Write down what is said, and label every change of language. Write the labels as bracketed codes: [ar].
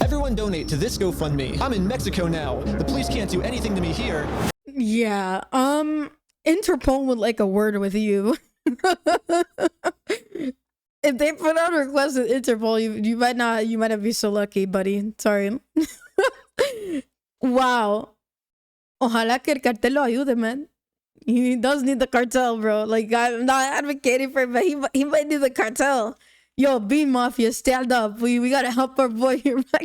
[en] Everyone donate to this GoFundMe. I'm in Mexico now. The police can't do anything to me here. Yeah, Interpol would like a word with you. If they put out a request with Interpol, you might not be so lucky, buddy. Sorry. Wow. [es] Ojalá que el cartel lo ayude, man. [en] He does need the cartel, bro. Like, I'm not advocating for it, but he might need the cartel. Yo, Bean Mafia, stand up. We gotta help our boy here.